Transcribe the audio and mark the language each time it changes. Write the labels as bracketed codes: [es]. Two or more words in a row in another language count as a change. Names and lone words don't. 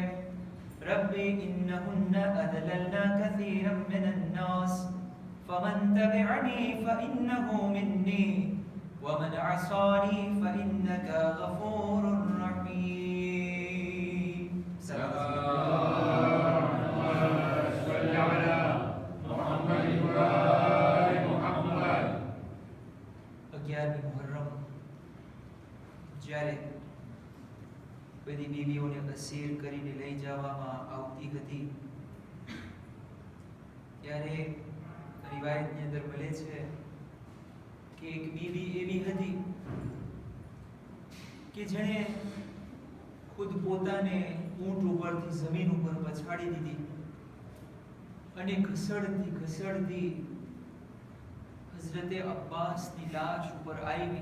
[ar] ربي إنهن أضللن كثيرا من الناس فمن تبعني فإنه مني ومن عصاني فإنك غفور رحيم. اللهم صل على محمد وآل محمد [gu] 11મી મુહર્રમ જ્યારે બધી બીવીઓને અસીર કરીને લઈ જવામાં આવતી હતી ત્યારે રિવાયતની અંદર મળે છે કે એક બીવી એવી હતી કે જેણે ખુદ પોતાને ઊંટ ઉપરથી જમીન ઉપર પછાડી દીધી અને ઘસડતી ઘસડતી હઝરતે અબ્બાસની લાશ ઉપર આવી.